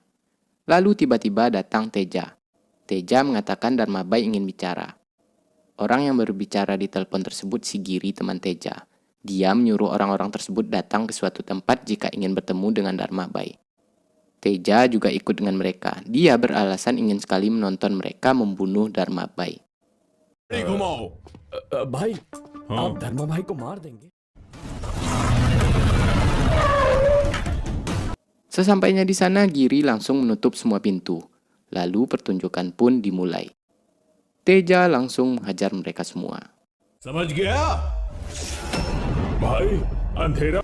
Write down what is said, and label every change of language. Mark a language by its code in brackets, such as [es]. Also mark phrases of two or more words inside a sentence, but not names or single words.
[id] Lalu tiba-tiba datang Teja. Teja mengatakan Dharma Bai ingin bicara. Orang yang berbicara di telepon tersebut si Giri, teman Teja. Dia menyuruh orang-orang tersebut datang ke suatu tempat jika ingin bertemu dengan Dharma Bai. Teja juga ikut dengan mereka. Dia beralasan ingin sekali menonton mereka membunuh Dharma Bai. [hi] भाई आप धर्मा भाई को मार देंगे? [id] Sesampainya di sana, Giri langsung menutup semua pintu. Lalu pertunjukan pun dimulai. Teja langsung menghajar mereka semua. [hi] समझ गया? भाई अंधेरा